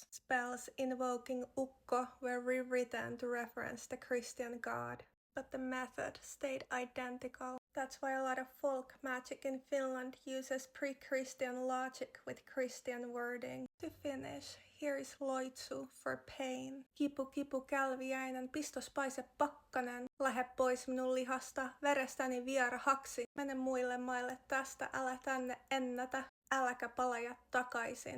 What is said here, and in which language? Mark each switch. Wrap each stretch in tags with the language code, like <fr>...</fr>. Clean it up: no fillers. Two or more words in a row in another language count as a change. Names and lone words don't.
<en>Spells invoking Ukko were rewritten to reference the Christian god. But the method stayed identical. That's why a lot of folk magic in Finland uses pre-Christian logic with Christian wording. To finish, here is loitsu for pain.</en> <fi>Kipu kipu kälviäinen, pistos paise pakkanen. Lähe pois minun lihasta, verestäni vierahaksi. Mene muille maille tästä, älä tänne ennätä. Äläkä palaja takaisin.</fi>